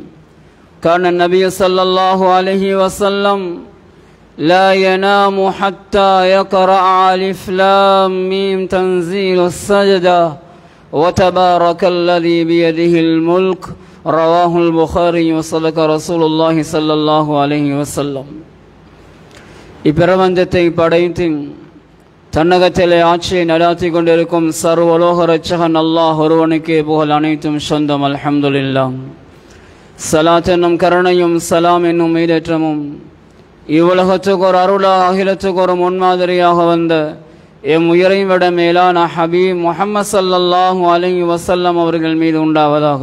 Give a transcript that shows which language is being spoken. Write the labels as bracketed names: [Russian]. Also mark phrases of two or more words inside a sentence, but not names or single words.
[Arabic] كان النبي صلى الله عليه وسلم لا ينام حتى يقرأ ألف لام ميم تنزيل السجدة وتبارك الذي بيده الملك. رواه البخاري. وصدق رسول الله صلى الله عليه وسلم. [Tamil] இப்பிரபஞ்சத்தை படைத்து தன்னகத்திலே ஆட்சியை நடாத்தி கொண்டிருக்கும் சர்வலோக ரட்சகன் அல்லாஹ் ஒருவனுக்கே புகழ் அனைத்தும் சொந்தம். அல்ஹம்துலில்லாஹ். சலாத் என்னும் கருணையும் சலாம் என்னும் ஈடேற்றமும் இவ்வுலகத்துக்கு ஒரு அருளாக அகிலத்துக்கு ஒரு முன்மாதிரியாக வந்த எம் உயிரை விட மேலான ஹபீப் முஹம்மது [Arabic] صلى الله عليه وسلم [Tamil] அவர்கள் மீது உண்டாவதாக.